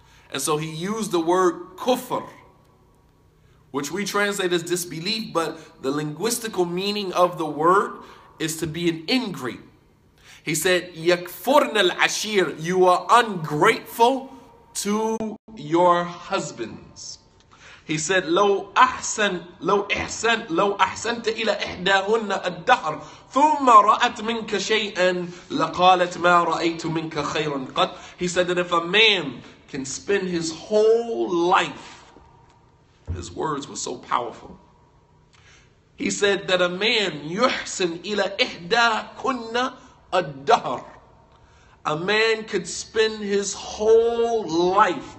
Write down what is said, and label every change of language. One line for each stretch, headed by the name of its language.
English: And so he used the word kufr, which we translate as disbelief, but the linguistical meaning of the word is to be an ingrate. He said,
Arabic: yakfurna al-ashir,
English: you are ungrateful to your husbands. He said,
Arabic: لو أحسنت إلى إحداهن الدهر ثم رأت منك شيئا لقالت ما رأيت منك خيرا قط.
English: He said that if a man can spend his whole life, his words were so powerful. He said that a man
Arabic: يحسن إلى إحداكن الدهر.
English: A man could spend his whole life.